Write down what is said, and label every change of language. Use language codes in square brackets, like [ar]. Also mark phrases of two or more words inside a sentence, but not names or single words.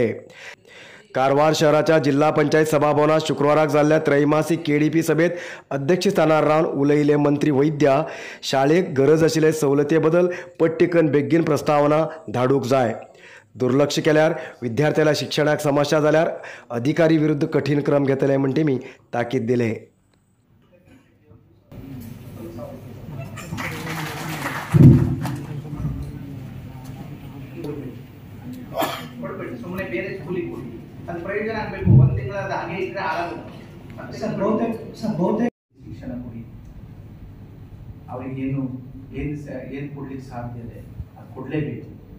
[kok] कारवार शहराच्या जिल्हा पंचायत सभाभवनात शुक्रवाराक जाल्ल्या त्रैमासिक केडीपी सभेत अध्यक्षस्थानार रावन उलयिल्ले मंत्री वैद्य शाळेक गरज आशिल्ले सवलती बद्दल पट्टिकन बेगीन प्रस्तावना धाडूंक जाय। दुर्लक्ष केल्यार विद्यार्थ्याला शिक्षणाक समस्या जाल्यार अधिकारी विरुद्ध कठीण क्रम घेतले म्हण तेमी ताकीद दिले। [kn] ಸುಮ್ಮನೆ ಬೇರೆ ಸ್ಕೂಲಿಗೆ ಹೋಗಿ ಅದು ಪ್ರಯೋಜನ ಆಗಬೇಕು। ಒಂದು ತಿಂಗಳಾದ ಹಾಗೆ ಇದ್ರೆ ಆಗುತ್ತೆ ಬಹುತೇಕ ಶಿಕ್ಷಣ ಕೊಡಿ, ಅವರಿಗೇನು ಏನು ಕೊಡ್ಲಿಕ್ಕೆ ಸಾಧ್ಯ ಇದೆ ಅದು ಕೊಡಲೇಬೇಕು।